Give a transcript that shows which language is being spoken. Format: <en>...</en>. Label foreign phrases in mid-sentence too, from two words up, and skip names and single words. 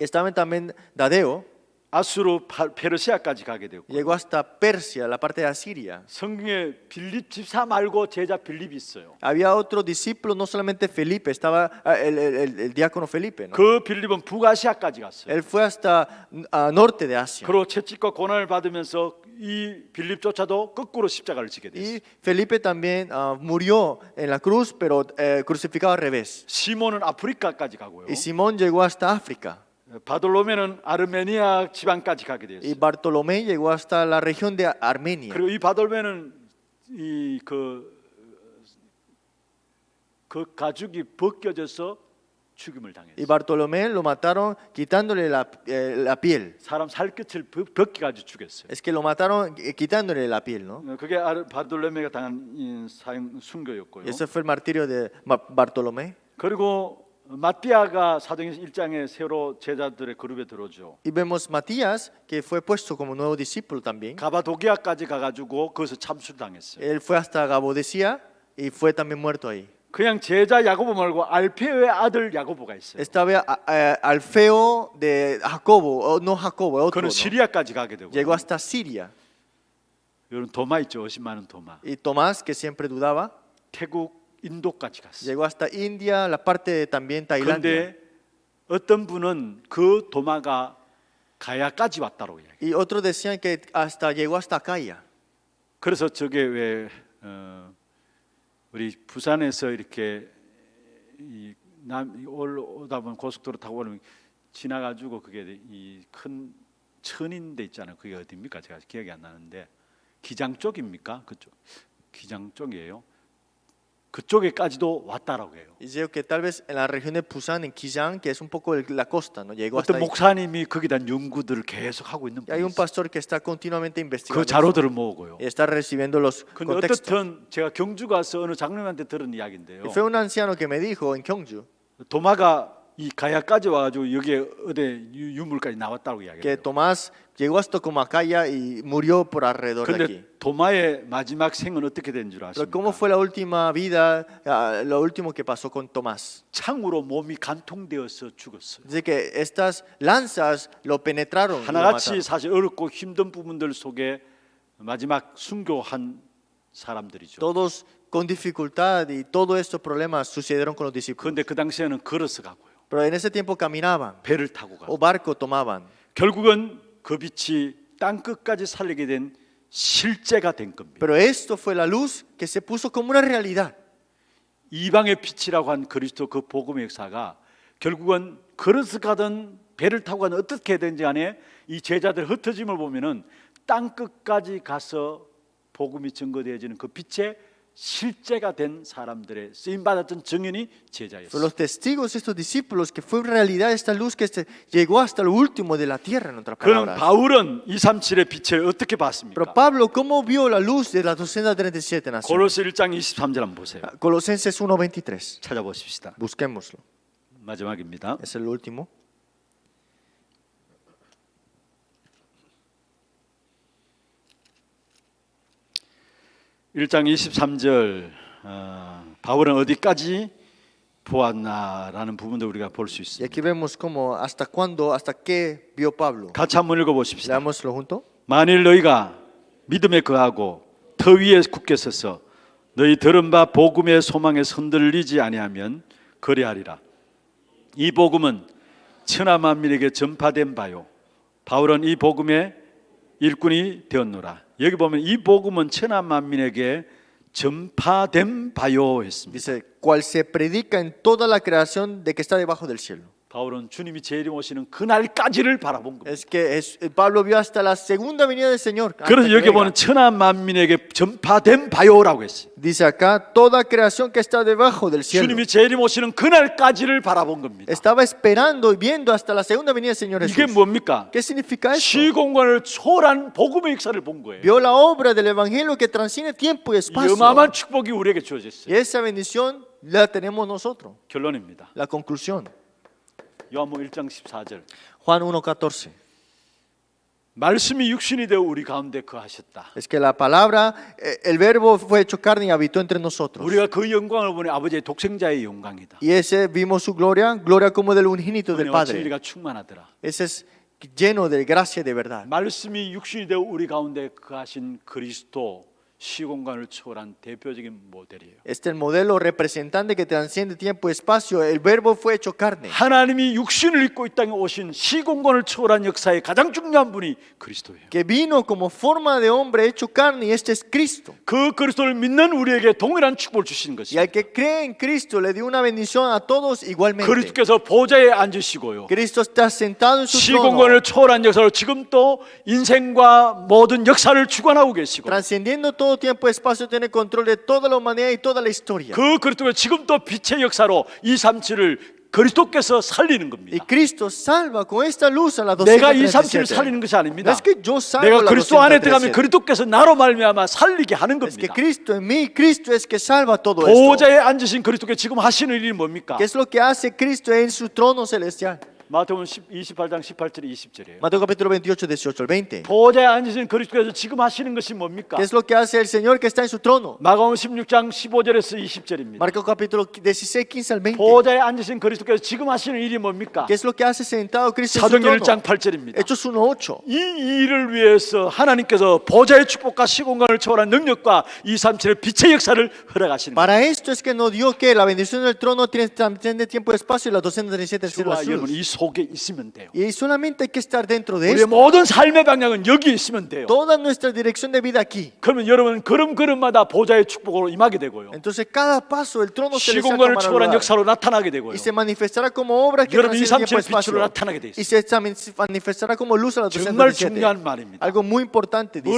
<es>Estaba también Dadeo,</es> <ko>아수르 페르시아까지 가게 되었고</ko> <es>llegó hasta Persia, la parte de Asiria.</es> <ko>성경에 빌립 집사 말고 제자 빌립이 있어요.</ko> <es>Había otro discípulo, no solamente Felipe, estaba el diácono Felipe, ¿no?</es> <ko>그 빌립은 북아시아까지 갔어요.</ko> <es>Él fue hasta norte de Asia.</es> <ko>그리고 채찍과 고난을 받으면서 이 빌립조차도 거꾸로 십자가를 지게 됐어요.</ko> <es>Y Felipe también murió en la cruz, pero crucificado al revés.</es> <ko>시몬은 아프리카까지 가고요.</ko> <es>Y Simón llegó hasta África.</es> <ko>바돌로메는 아르메니아 지방까지 가게</ko> <es>Y</es> <ko>되었어요.</ko> <es>Bartolomé llegó hasta la región de Armenia.</es> <ko>그리고 이 바돌로메는 그 가죽이 벗겨져서 죽임을</ko> <es>Y</es> <ko>당했어요.</ko> <es>Bartolomé lo mataron quitándole la piel.</es> <ko>사람 살갗을 벗겨가지고 죽였어요.</ko> <es>Es que lo mataron quitándole la piel, ¿no?</es> <ko>그게 바돌로메가 당한 순교였고요.</ko> <es>Y ese fue el martirio de Bartolomé.</es> <ko>그리고 마띠아가 사도행전 1장에 새로 제자들의 그룹에 들어오죠.</ko> <es>Y vemos Matías, que fue puesto como nuevo discípulo también.</es> <ko>가바도기아까지 가가지고 거기서 참수당했어요.</ko> <es>Él fue hasta Gabodesía y fue también muerto ahí.</es> <ko>그냥 제자 야고보 말고 알페오의 아들 야고보가 있어요.</ko> <es>Estaba Alfeo de Jacobo, no Jacobo, otro,</es> <ko>그는</ko> <es>¿no?</es> <ko>시리아까지 가게 되고.</ko> <es>Llegó hasta Siria.</es> <ko>여러분 도마 있죠, 의심 많은 도마.</ko> <es>Y Tomás, que siempre dudaba,</es> <ko>태국, 인도까지 갔어요.</ko> <es>llegó hasta India, la parte de también Tailandia.</es> <ko>그런데 어떤 분은 그 도마가 가야까지 왔다고 이야기.</ko> <es>Y otros decían que hasta llegó hasta Acaya.</es> <ko>그래서 저게 왜 우리 부산에서 이렇게 올라오다 보면 고속도로 타고 오면 지나가지고 그게 이 큰 천인데 있잖아요. 그게 어디입니까? 제가 기억이 안 나는데 기장 쪽입니까? 그쪽 기장 쪽이에요. 그쪽에까지도 왔다라고 해요.</ko> <es>Y digo que tal vez en la región de Pusan, en Quillán, que es un poco la costa, ¿no? Llegó hasta</es> <ko>어떤</ko> <es>ahí.</es> <ko>목사님이 거기다 연구들을 계속 하고 있는</ko> <es>Y hay</es> <ko>분이</ko> <es>un</es> <ko>있어요.</ko> <es>pastor que está continuamente</es> <ko>그</ko> <es>investigando eso</es> <ko>자료들을 모으고요.</ko> <es>y está recibiendo los</es> <ko>근데</ko> <es>contextos.</es> <ko>어떻든 제가 경주 가서 어느 장로님한테 들은 이야기인데요.</ko> <es>Y fue un anciano que me dijo en Gyeongju</es> <ko>도마가 이 가야까지 와가지고 여기에 어디 유물까지 나왔다고</ko> <es>que</es> <ko>이야기해요.</ko> <es>Tomás llegó hasta como Acaya y murió por alrededor de aquí.</es> <ko>그런데 도마의 마지막 생은 어떻게 된 줄</ko> <es>Pero ¿cómo</es> <ko>아십니까?</ko> <es>fue la última vida, lo último que pasó con Tomás?</es> <ko>창으로 몸이 간통되어서 죽었어요.</ko> <es>Dice que estas lanzas lo penetraron. y lo</es> <ko>하나같이</ko> <es>mataron.</es> <ko>사실 어렵고 힘든 부분들 속에 마지막 순교한 사람들이죠.</ko> <es>Todos con dificultad y todos estos problemas sucedieron con los discípulos.</es> <ko>그런데 그 당시에는 걸어서 가고요.</ko> <es>Pero en ese tiempo caminaban</es> <ko>배를 타고 가고.</ko> <es>o barco tomaban.</es> <ko>결국은 그 빛이 땅 끝까지 살리게 된 실제가 된 겁니다.</ko> <es>Pero esto fue la luz que se puso como una realidad.</es> <ko>이방의 빛이라고 한 그리스도 그 복음의 역사가 결국은 걸어서 가든 배를 타고 가든 어떻게 되든지 간에 이 제자들 흩어짐을 보면은 땅 끝까지 가서 복음이 증거되어지는 그 빛의 실제가 된 사람들의 쓰임 받았던 증인이</ko> <es>Fueron</es> <ko>제자였어요.</ko> <es>los testigos, estos discípulos, que fue realidad esta luz que llegó hasta lo último de la tierra, en otras</es> <ko>그럼</ko> <es>palabras.</es> <ko>바울은 237의 빛을 어떻게</ko> <es>Pero</es> <ko>봤습니까?</ko> <es>Pablo, ¿cómo vio la luz de las 237 naciones?</es> <ko>고로스 1장 23절 한번 보세요.</ko> <es>Colosenses 1:23.</es> <ko>찾아보십시다.</ko> <es>Busquémoslo.</es> <ko>마지막입니다.</ko> <es>Es el último.</es> <ko>일 1장 23절 바울은 어디까지 보았나라는 부분도 우리가 볼 수</ko> <es>Y</es> <ko>있습니다.</ko> <es>aquí vemos cómo, hasta cuándo, hasta qué vio Pablo.</es> <ko>같이 한번 읽어보십시다.</ko> <es>Leámoslo junto.</es> <ko>만일 너희가 믿음에 거하고 터 위에 굳게 서서 너희 들은 바 복음의 소망에 흔들리지 아니하면 그리하리라. 이 복음은 천하 만민에게 전파된 바요. 바울은 이 복음의 일꾼이 되었노라. 여기 보면 이 복음은 천하 만민에게 전파된 바요 했습니다.</ko> <es>Dice, cual se predica en toda la creación de que está debajo del cielo.</es> <ko>바울은 주님이 재림 오시는 그날까지를 바라본 겁니다.</ko> <es>Es que Pablo vio hasta la segunda venida del Señor. hasta</es> <ko>그래서</ko> <es>que</es> <ko>여기</ko> <es>venga.</es> <ko>보면 천하 만민에게 전파된 바요라고 했어요.</ko> <es>Dice acá, toda creación que está debajo del cielo.</es> <ko>주님이 재림 오시는 그날까지를 바라본 겁니다.</ko> <es>Estaba esperando y viendo hasta la segunda venida del Señor</es> <ko>이게</ko> <es>Jesús.</es> <ko>뭡니까?</ko> <es>¿Qué significa esto?</es> <ko>시공간을 초월한 복음의 역사를 본 거예요.</ko> <es>Vio la obra del Evangelio que transciende tiempo y espacio.</es> <ko>어마어마한 축복이 우리에게 주어졌어요.</ko> <es>Y esa bendición la tenemos nosotros.</es> <ko>결론입니다.</ko> <es>La conclusión.</es> <ko>요한복음 1장 14절.</ko> <es>Juan 1:14.</es> <ko>말씀이 육신이 되어 우리 가운데 거하셨다.</ko> <es>Es que la palabra, el verbo fue hecho carne y habitó entre nosotros.</es> <ko>우리가 그 영광을 보니 아버지의 독생자의 영광이다.</ko> <es>Y ese vimos su gloria, gloria como del unigénito del</es> <ko>은혜와</ko> <es>Padre.</es> <ko>진리가 충만하더라.</ko> <es>Ese es lleno de gracia y de verdad.</es> <ko>말씀이 육신이 되어 우리 가운데 거하신 그리스도 시공간을 초월한 대표적인 모델이에요.</ko> <es>Este es el modelo representante que transciende tiempo y espacio. El verbo fue hecho carne.</es> <ko>하나님이 육신을 입고 이 땅에 오신 시공간을 초월한 역사의 가장 중요한 분이 그리스도예요.</ko> <es>Que vino como forma de hombre hecho carne y este es Cristo.</es> <ko>그 그리스도를 믿는 우리에게 동일한 축복을 주시는</ko> <es>Y</es> <ko>것이죠.</ko> <es>al que cree en Cristo le dio una bendición a todos igualmente.</es> <ko>그리스도께서 보좌에 앉으시고요.</ko> <es>Cristo está sentado en su trono,</es> <ko>시공간을 초월한 역사를 지금 또 인생과 모든 역사를 주관하고 계시고</ko> <es>transcendiendo todo tiempo y espacio, tiene control de toda la humanidad y toda la historia.</es> <ko>그 그리스도가 지금 또 빛의 역사로 237을 그리스도께서 살리는</ko> <es>Y</es> <ko>겁니다.</ko> <es>Cristo salva con esta luz a la</es> <ko>내가 237을</ko> <es>237.</es> <ko>살리는 것이</ko> <es>No</es> <ko>아닙니다.</ko> <es>es que yo salvo</es> <ko>내가</ko> <es>la</es> <ko>그리스도 안에 들어가면</ko> <es>237.</es> <ko>그리스도께서 나로 말미암아 살리게 하는</ko> <es>Es que</es> <ko>겁니다.</ko> <es>Cristo en mí, Cristo es que salva todo esto.</es> <ko>보좌에 앉으신 그리스도께 지금 하시는 일이 뭡니까?</ko> <es>¿Qué es lo que hace Cristo en su trono celestial?</es> <ko>마태복음 28장 18절 20절이에요.</ko> <es>Mateo capítulo 28, 18 al 20.</es> <ko>보좌에 앉으신 그리스도께서 지금 하시는 것이 뭡니까?</ko> <es>¿Qué es lo que hace el Señor que está en su trono?</es> <ko>마가복음 16장 15절에서 20절입니다.</ko> <es>Marcos capítulo 16, 15 al 20.</es> <ko>보좌에 앉으신 그리스도께서 지금 하시는 일이 뭡니까?</ko> <es>¿Qué es lo que hace sentado Cristo en su</es> <ko>사도행전</ko> <es>trono?</es> <ko>1장 8절입니다.</ko> <es>Hechos 1:8.</es> <ko>이 일을 위해서 하나님께서 보좌의 축복과 시공간을 초월한 능력과 237의 빛의 역사를 허락하시는 거예요.</ko> <es>Para esto es que nos dio que la bendición del trono transciende tiempo y espacio y las 237</es> <ko>저와</ko> <es>células</es> <ko>여러분</ko> <es>luz.</es> <ko>이 속에 있으면 돼요.</ko> <es>Y solamente hay que estar dentro de</es> <ko>우리의</ko> <es>esto.</es> <ko>모든 삶의 방향은 여기에 있으면 돼요.</ko> <es>Toda nuestra dirección de vida aquí.</es> <ko>그러면 여러분 걸음걸음마다 보좌의 축복으로 임하게 되고요.</ko> <es>Entonces cada paso el trono celestial</es> <ko>시공간을</ko> <es>tomará</es> <ko>초월한</ko> <es>lugar.</es> <ko>역사로 나타나게 되고요.</ko> <es>Y se manifestará como obra que</es> <ko>여러분</ko> <es>transciende tiempo y</es> <ko>237의 빛으로</ko> <es>espacio.</es> <ko>나타나게 돼</ko> <es>Y</es> <ko>있어요.</ko> <es>se manifestará como luz a la</es> <ko>정말</ko> <es>237.</es> <ko>중요한 말입니다.</ko> <es>Algo muy importante dice</es>